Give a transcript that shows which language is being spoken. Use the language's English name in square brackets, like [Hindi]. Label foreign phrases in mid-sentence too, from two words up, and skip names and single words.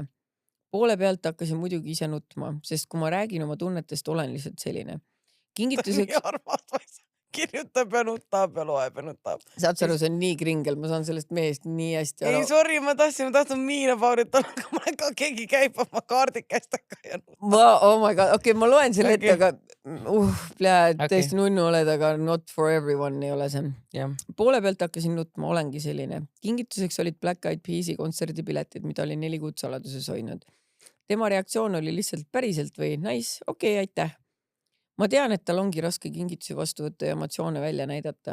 [Estonian] Poole pealt hakkasin muidugi ise nutma, sest kui ma räägin oma tunnetest, olen lihtsalt selline. Kingituseks... Kirjutab ja nutab ja loeb ja nutab. Saad sa aru, see on nii kringel, ma saan sellest mehest nii hästi aru. Ei, sorry, ma tahtsin Miina Paurit, aga ma ka keegi käib oma kaardikestega ja nutab. [English] Oh my god, [Estonian] okei, ma loen selle ette, aga tõesti nunnu oled, aga [English] not for everyone [Estonian] ei ole see. [English] Yeah. [Estonian] Poole pealt hakkasin nutma, olengi selline. Kingituseks olid Black Eyed Peas'i kontserdipiletid, mida oli 4 kuud saladuses hoidnud. Tema reaktsioon oli lihtsalt päriselt või nice, okei, aitäh. Ma tean, et tal ongi raske kingitusi vastu võtta ja emotsioone välja näidata.